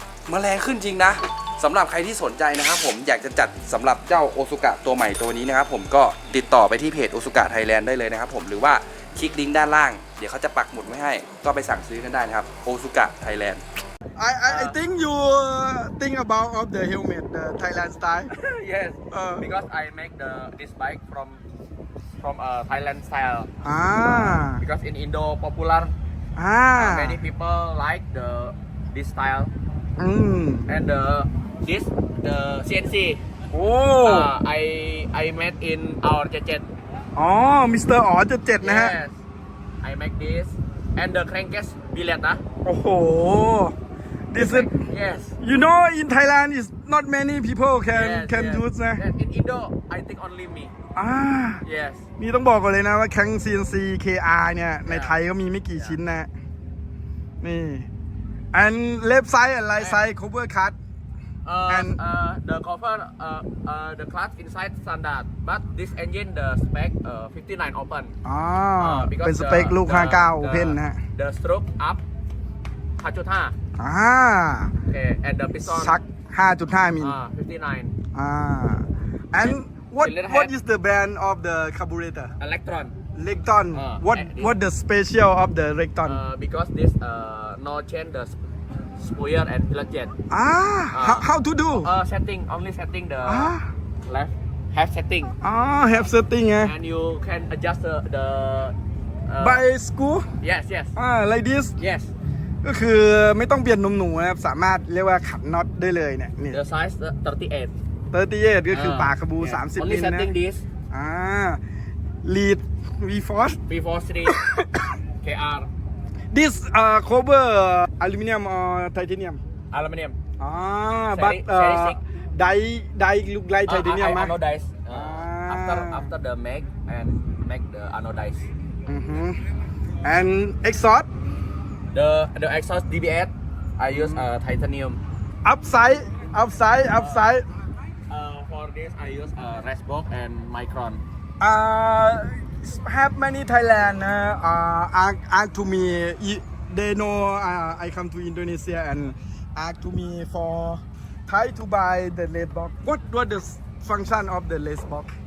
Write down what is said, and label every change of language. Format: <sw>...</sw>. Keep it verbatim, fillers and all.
<th>มาแรงขึ้นจริงนะสำหรับใครที่สนใจนะครับผมอยากจะจัดสำหรับเจ้าโอซุกะตัวใหม่ตัวนี้นะครับผมก็ติดต่อไปที่เพจโอซุกะไทยแลนด์ได้เลยนะครับผมหรือว่าคลิกลิงก์ด้านล่างเดี๋ยวเขาจะปักหมุดไว้ให้ก็ไปสั่งซื้อกันได้นะครับโอซุกะไทยแลนด์</th> <en>I I I think you think about of the helmet the Thailand style Yes, Ah. because I make the this bike from from uh, Thailand style. อ่า Because in Indo popular, อ่า many people like the this style อืม and the this the ซี เอ็น ซี. โอ้ Uh, I I made in our jacket.</en> <th>อ๋อมิสเตอร์อ๋อเจ็ดเจ็ดนะฮะ</th> <en>Yes. I make this and the crankcase billet ah. โอ้โห this is Yes. you know in Thailand is not many people can yes, can yes. use นะ Yes, in Indo, I think only me. อ่า Yes.</en> <th>นี่ต้องบอกก่อนเลยนะว่าแคง ซี เอ็น ซี เค อาร์ เนี่ย ในไทยก็มีไม่กี่ชิ้นนะ นี่</th> <en>and left side and right side cover cut Uh, And- uh, the cover, uh, uh, the clutch inside standard, but this engine the spec uh, fifty-nine open. อ๋อ Uh,</en> <th>เป็นสเปคลูก ห้าสิบเก้า Open นะฮะ</th> <en>The stroke up, five point five. อ่า Okay, and the piston.</en> <th>ชัก ห้าจุดห้า มิล</th> <en>Uh, fifty-nine. อ่า and what Cylinder head. what is the brand of the carburetor Electron. Recton Ah, what eh, what the special of the Recton Uh, because this uh, no change the sp- spoiler and pilot jet. อ่า how how to do Uh, setting only setting the Ah. left half setting, อ๋อ have setting ไง and you can adjust the the. Uh, by screw yes yes อ่า like this yes.</en> <th>ก็คือไม่ต้องเปลี่ยนนมหนูนะครับ สามารถเรียกว่าขันน็อตได้เลยเนี่ยนี่</th> <en>The size uh, thirty-eight.</en> <th>สามสิบแปดก็คือ Ah, ปากกระบู</th> <en>yeah.</en> <th>สามสิบ</th> <en>Only</en> <th>มิลนะ</th> <en>setting this อ่า lead v force three forty-threeเค อาร์ this uh cover aluminum or titanium aluminum. ah but Seri- seri uh six. die die look like Ah, titanium I</en> <th>มั้ย</th> <en>anodize. Uh, Ah. After after the make and make the anodize. อือฮึ and exhaust The the exhaust ดี บี เอส I use uh, titanium. upside upside upside Uh, for this I use uh, Resbox and Micron. uh have many Thailand นะ uh ask ask to me i- they know uh, I come to Indonesia and ask to me for Thai to buy the red box what what the function of the red box</en>